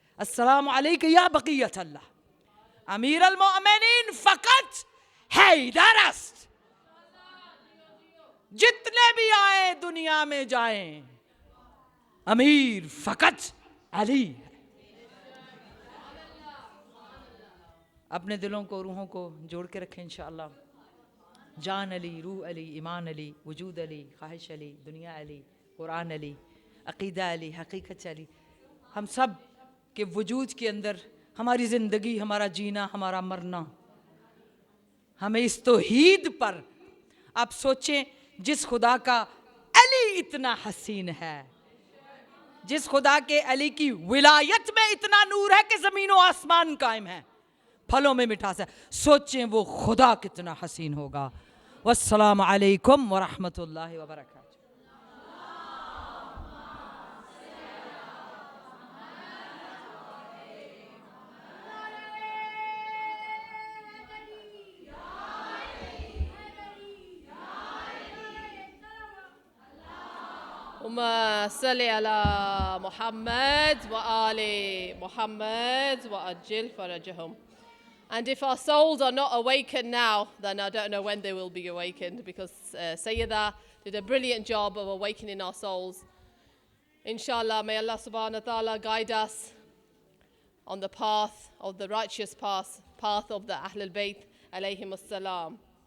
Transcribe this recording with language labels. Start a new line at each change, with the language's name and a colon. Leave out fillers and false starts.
Arabic: السلام علیک یا بقیت اللہ.
Persian: امیر المؤمنین فقط حیدر است,
Urdu: جتنے بھی آئے دنیا میں جائیں, امیر فقط علی. اپنے دلوں کو روحوں کو جوڑ کے رکھیں انشاءاللہ. جان علی, روح علی, ایمان علی, وجود علی, خواہش علی, دنیا علی, قرآن علی, عقیدہ علی, حقیقت علی. ہم سب کے وجود کے اندر ہماری زندگی, ہمارا جینا, ہمارا مرنا, ہمیں اس توحید پر آپ سوچیں. جس خدا کا علی اتنا حسین ہے, جس خدا کے علی کی ولایت میں اتنا نور ہے کہ زمین و آسمان قائم ہے, پھلوں میں مٹھاس ہے, سوچیں وہ خدا کتنا حسین ہوگا.
Arabic: والسلام علیکم ورحمۃ اللہ وبرکاتہ. اللهم صل على محمد وآل محمد وعجل فرجهم.
English: And if our souls are not awakened now, then I don't know when they will be awakened, because Sayyidah did a brilliant job of awakening our souls. Inshallah, may Allah subhanahu wa ta'ala guide us on the path of the righteous path of the Ahlul Bayt alayhim as-salam.